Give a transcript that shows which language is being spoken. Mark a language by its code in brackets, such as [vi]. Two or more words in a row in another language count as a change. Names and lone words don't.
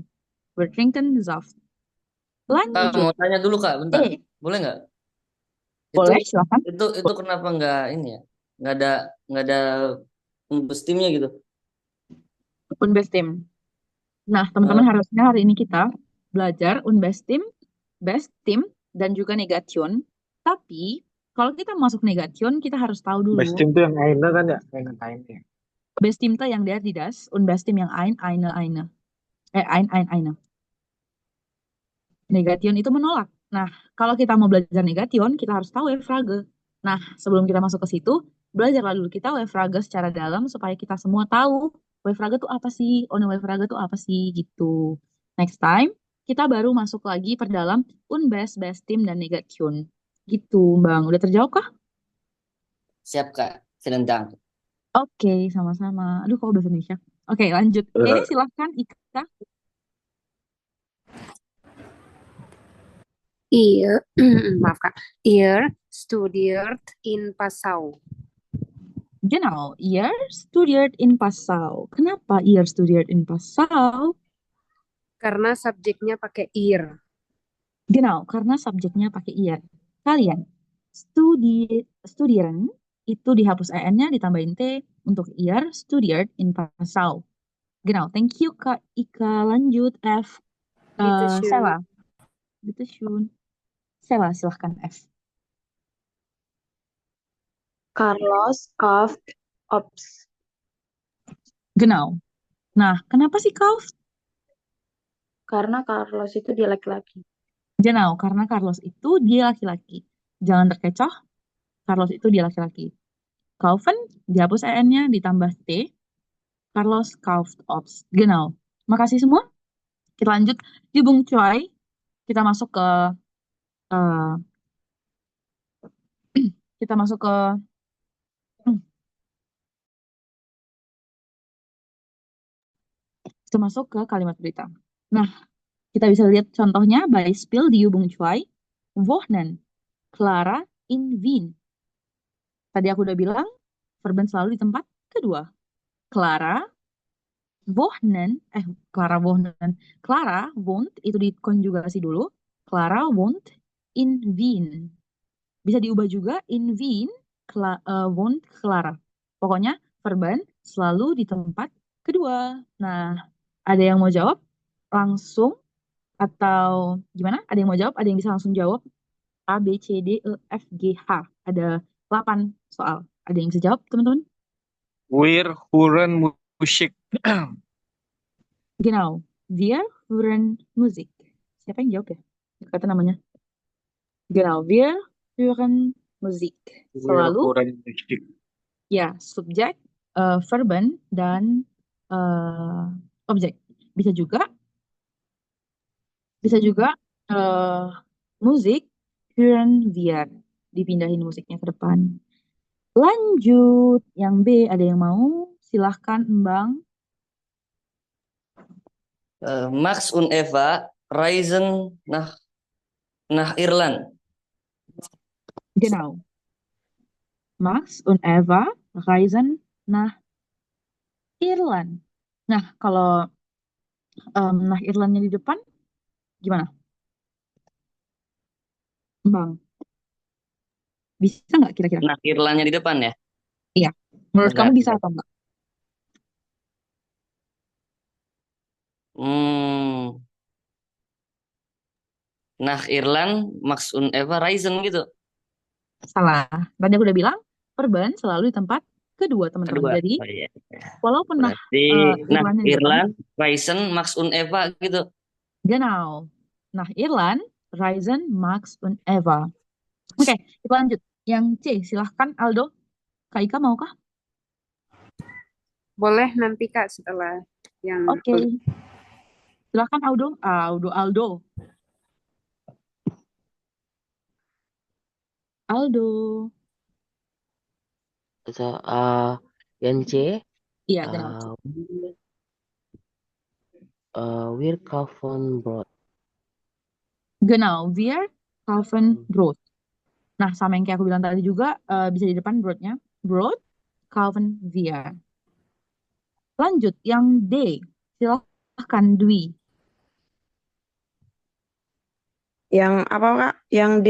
[de] Wir trinken Saft. [id] Kak, Lanjut. mau tanya dulu Kak, bentar. E. Boleh nggak? Itu Boleh, silakan. itu kenapa nggak ini ya? Nggak ada bestimnya gitu. Unbestim. Nah, Eh, teman-teman harusnya hari ini kita belajar [de] unbestim, bestim, [id] dan juga negation. Tapi, kalau kita masuk negation, kita harus tahu Best dulu team tuh yang Aina kan ya? Aina. Bestimmte yang [de] der, die das, und Bestim [id] yang [de] ein, eine. [id] Eine. Negation itu menolak. Nah, kalau kita mau belajar negation, kita harus tahu Frage. Nah, sebelum kita masuk ke situ, belajarlah dulu kita Frage secara dalam supaya kita semua tahu Frage itu apa sih, [de] Ohne Frage [id] itu apa sih, gitu. Next time, kita baru masuk lagi perdalam [de] Unbest, Bestim, [id] dan Negation. Gitu, Bang. Udah terjawab kah? siap Kak, [de] vielen Dank. [id] Oke, sama-sama. Aduh, kok bahasa Indonesia? Oke, lanjut. Silahkan, Ika. Ihr, maaf Kak, [de] ihr studiert in Passau. Genau, ihr studiert in Passau. [id] Kenapa [de] ihr studiert in Passau? [id] Karena subjeknya pakai ihr. [de] Genau, [id] karena subjeknya pakai ihr. Kalian studieren itu dihapus en-nya ditambahin t untuk [de] ihr studiert in Passau. Genau, [en] thank you [id] Kak Ika. Lanjut F. [de] Bitteschön. [id] Sela. Bitteschön. Sela, silahkan F. [de] Carlos kauft Obst. Genau. [id] Nah, kenapa sih kau? Karena Carlos itu dia laki-laki. Genau, karena Carlos itu dia laki-laki. Jangan terkecoh, Carlos itu dia laki-laki. Kaufen, dihapus en-nya, ditambah t. [de] Carlos kauft Obst. Genau. [id] Makasih semua. Kita lanjut. Di Bung Choi, kita masuk ke eh, kita masuk ke kalimat berita. Nah, kita bisa lihat contohnya Beispiel di Bung Choi. [de] Wohnen Clara in Wien. [id] Tadi aku udah bilang verben selalu di tempat kedua. [de] Clara wohnen. Clara wohnt [id] itu dikonjugasi dulu. [de] Clara wohnt in Wien. [id] Bisa diubah juga [de] in Wien wohnt Clara. [id] Pokoknya verben selalu di tempat kedua. Nah, ada yang mau jawab langsung atau gimana? Ada yang mau jawab? Ada yang bisa langsung jawab? A, B, C, D, E, F, G, H. Ada 8 soal. Ada yang bisa jawab, teman-teman? [de] Wir hören Musik. Genau. Wir hören Musik. [id] Siapa yang jawab ya? Kata namanya. [de] Genau. Wir hören Musik. Wir [id] Selalu [de] hören Musik. [id] ya subjek, verben, dan objek. Bisa juga [de] musik hören wir. [id] Dipindahin musiknya ke depan. Lanjut. Yang B, ada yang mau? Silahkan, Mbang. [de] Max und Eva reisen nach Irland. Genau. Max und Eva reisen nach Irland. [id] Nah, kalau nah Irlandnya di depan, gimana? Bang, bisa nggak kira-kira? Nah, Irlandnya di depan ya? Iya. Menurut kamu Bentar. bisa atau enggak? [de] Hmm, nach Irland, Max und Eva reisen gitu. [id] Salah. Tadi aku udah bilang, verben selalu di tempat kedua, teman-teman. Kedua. Jadi, Oh, iya. walaupun nah Berarti nach Irlandnya di depan, [de] Irland, reisen, Max und Eva gitu. genau. Nah, Irland, reisen, Max und Eva. [id] Oke, kita lanjut. Yang C, silahkan Aldo. Kak Ika mau kah? Boleh nanti Kak setelah yang Oke. Silahkan Aldo. Aldo. So, yang C, Iya, [de] genau. wir kaufen Brot. Genau, wir kaufen Brot. [id] Nah, sama yang kayak aku bilang tadi juga, bisa di depan Brotnya. [de] brought, Calvin, wir. [id] Lanjut, yang D. Silahkan Dwi. Yang apa Kak? Yang D,